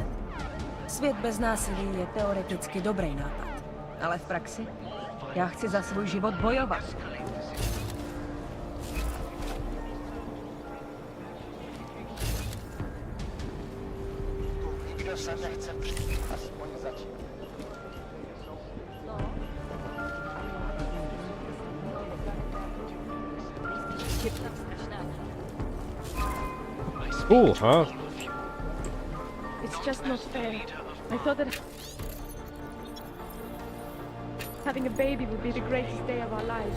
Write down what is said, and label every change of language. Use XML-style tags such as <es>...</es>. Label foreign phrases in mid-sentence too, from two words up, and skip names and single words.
<cs>Svět bez násilí je teoreticky dobrý nápad. Ale v praxi? Já chci za svůj život bojovat. Nikdo se nechce přijít, aspoň zatím.</cs> <en>Cool, huh? It's just not fair. I thought that having a baby would be the greatest day of our lives.</en>